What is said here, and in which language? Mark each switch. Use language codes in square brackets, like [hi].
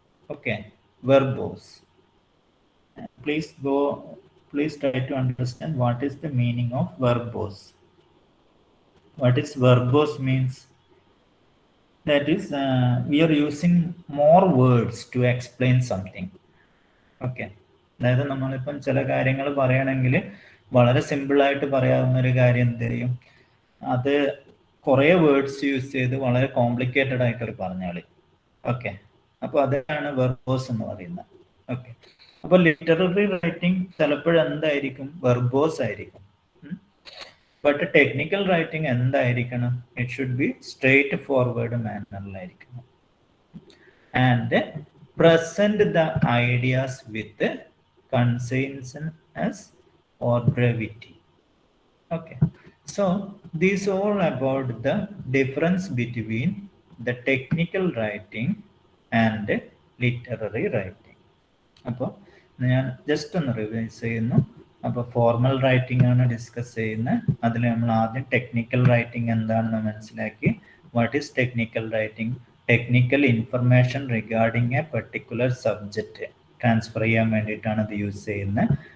[en] Okay, verbose. Please try to understand what is the meaning of verbose. What is verbose means? That is, we are using more words to explain something. [ml] Okay, അതായത് നമ്മളിപ്പം ചില കാര്യങ്ങൾ പറയുകയാണെങ്കിൽ വളരെ സിമ്പിളായിട്ട് പറയാവുന്ന ഒരു കാര്യം എന്ത് ചെയ്യും, അത് കുറേ വേർഡ്സ് യൂസ് ചെയ്ത് വളരെ കോംപ്ലിക്കേറ്റഡ് ആയിട്ട് പറഞ്ഞാളി. ഓക്കെ, അപ്പോൾ അതാണ് വെർബോസ് എന്ന് പറയുന്നത്. ഓക്കെ, അപ്പോൾ ലിറ്റററി റൈറ്റിംഗ് ചിലപ്പോഴെന്തായിരിക്കും, വെർബോസ് ആയിരിക്കും. ബട്ട് ടെക്നിക്കൽ റൈറ്റിംഗ് എന്തായിരിക്കണം, [en] it should be straightforward [ml] മാനറിലായിരിക്കണം. [en] And present the ideas with conciseness or brevity. Okay, so these all about the difference between the technical writing and literary writing. [ml] അപ്പോൾ ഞാൻ just ഒന്ന് revise ചെയ്യുന്നു. അപ്പോൾ formal writing ആണ് discuss ചെയ്യുന്നത്. അതിൽ നമ്മൾ ആദ്യം ടെക്നിക്കൽ റൈറ്റിംഗ് എന്താണെന്ന് മനസ്സിലാക്കി. [en] What is technical writing? [ml] Technical information regarding A particular subject transfer ചെയ്യാൻ വേണ്ടിയിട്ടാണ് അത് യൂസ് ചെയ്യുന്നത്.